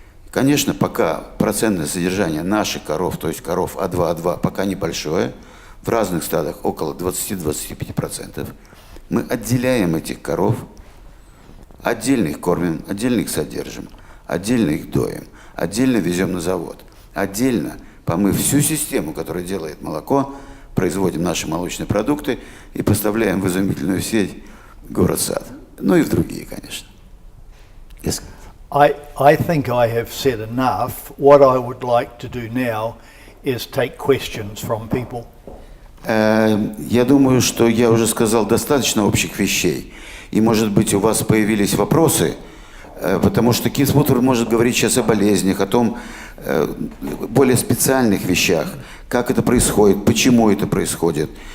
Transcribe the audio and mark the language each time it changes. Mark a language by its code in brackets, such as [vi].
[ru] Конечно, пока процентное содержание наших коров, то есть коров А2, пока небольшое, в разных стадах около 20-25%, мы отделяем этих коров, отдельно их кормим, отдельно их содержим, отдельно их доим, отдельно везем на завод, отдельно, помыв всю систему, которая делает молоко, производим наши молочные продукты и поставляем в изумительную сеть «Город-Сад». Ну и в другие, конечно. Yes. [en] I think I have said enough. What I would like to do now is take questions from people. [ru] Я думаю, что я уже сказал достаточно общих вещей. И, может быть, у вас появились вопросы, потому что Кит Вудфорд может говорить сейчас о болезнях, о том, более специальных вещах, как это происходит, почему это происходит.